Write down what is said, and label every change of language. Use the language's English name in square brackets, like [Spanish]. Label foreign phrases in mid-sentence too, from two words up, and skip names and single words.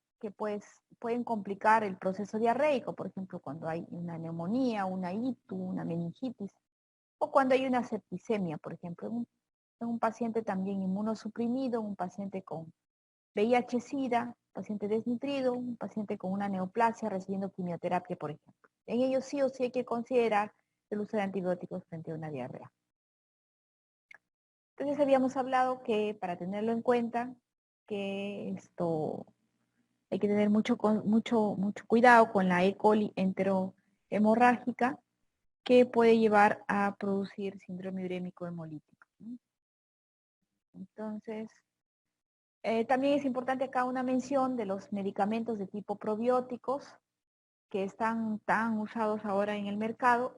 [Spanish] Que pues pueden complicar el proceso diarreico, por ejemplo, cuando hay una neumonía, una ITU, una meningitis, o cuando hay una septicemia, por ejemplo, en un paciente también inmunosuprimido, un paciente con VIH-Sida, paciente desnutrido, un paciente con una neoplasia recibiendo quimioterapia, por ejemplo. En ellos sí o sí hay que considerar el uso de antibióticos frente a una diarrea. Entonces habíamos hablado que para tenerlo en cuenta, que esto hay que tener mucho cuidado con la E. coli enterohemorrágica que puede llevar a producir síndrome urémico hemolítico, ¿no? Entonces, también es importante acá una mención de los medicamentos de tipo probióticos que están tan usados ahora en el mercado.